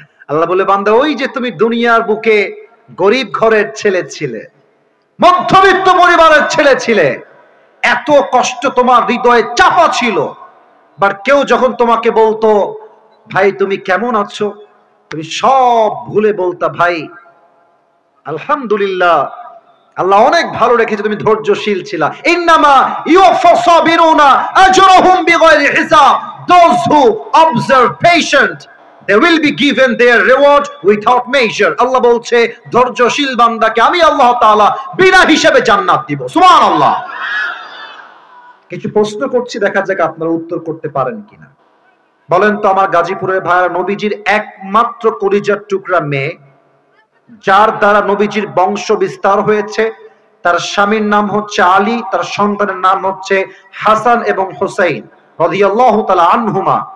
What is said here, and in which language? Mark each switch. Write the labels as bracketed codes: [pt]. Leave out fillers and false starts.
[bn] আল্লাহ বলে, বান্দা ওই যে তুমি দুনিয়ার বুকে গরিব ঘরের ছেলে ছিলে, মধ্যবিত্ত পরিবারের ছেলে ছিলে, এত কষ্ট তোমার হৃদয়ে চাপা ছিল, বাট কেউ যখন তোমাকে বলতো ভাই তুমি কেমন আছো, তুমি সব ভুলে বলতা ভাই আলহামদুলিল্লাহ, আল্লাহ অনেক ভালো রেখেছে, তুমি ধৈর্যশীল ছিলা। [ar] ইন্নামা ইউওয়াফফাস সাবিরুনা আজরাহুম বিগাইরি হিসাব। [en] Those who observe patient, they will be given their reward without measure. [bn] আল্লাহ বলছে ধৈর্যশীল বান্দাকে আমি আল্লাহ তাআলা বিনা হিসাবে জান্নাত দিব। সুবহানাল্লাহ। কিছু প্রশ্ন করছি, দেখা যাক আপনারা উত্তর করতে পারেন কিনা। বলেন তো আমার গাজীপুরের ভাইরা, নবীজির একমাত্র কলিজার টুকরা মেয়ে, যার দ্বারা নবীজির বংশ বিস্তার হয়েছে, তার স্বামীর নাম হচ্ছে আলী, তার সন্তানের নাম হচ্ছে হাসান এবং হুসাইন রাদিয়াল্লাহু তাআলা আনহুমা।